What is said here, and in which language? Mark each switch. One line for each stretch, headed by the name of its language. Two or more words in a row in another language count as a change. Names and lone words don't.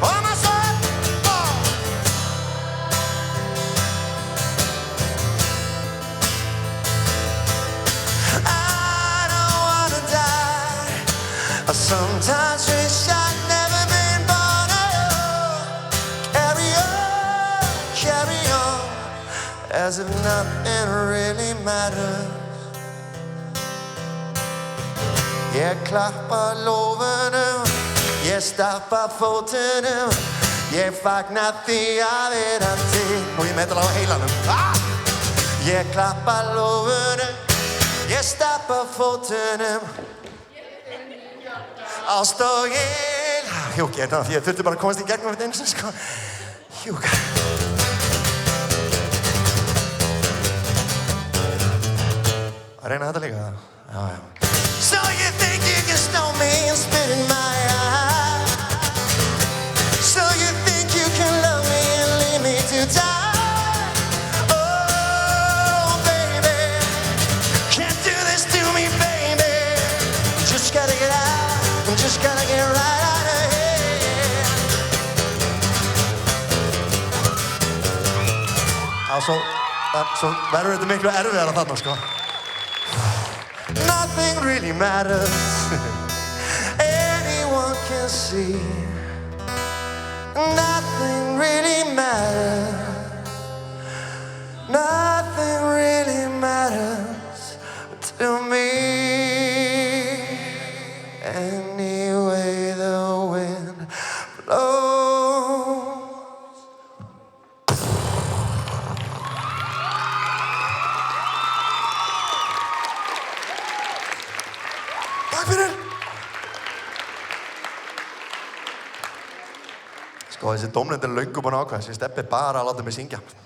English: On my side, I don't wanna die. I sometimes wish I'd never been born. Carry on, as if nothing really matters.
Icelandic: Ég klappa lófunum, ég stappa fótunum, ég fagna því að vera til. Og ég meðal á heilanum. Ég klappa lófunum, ég stappa fótunum, ást og ég. Hjúk, ég þurfti bara að komast í gegnum þetta eins og sko. Hjúk. Að reyna þetta líka? Já.
English: So you think you can stone me and spit in my eye? So you think you can love me and leave me to die? Oh, baby, can't do this to me, baby. Just gotta get out, just gotta get right out of here.
Icelandic: Svo verður þetta miklu erfiðara þarna, sko.
English: Nothing really matters. Anyone can see. Nothing really matters. Nothing really matters to me. Anyway the wind blows.
Icelandic: Sko, þessi dómnefnd löngu búin að ákveða, þessi Stebbi bara að láta mig syngja.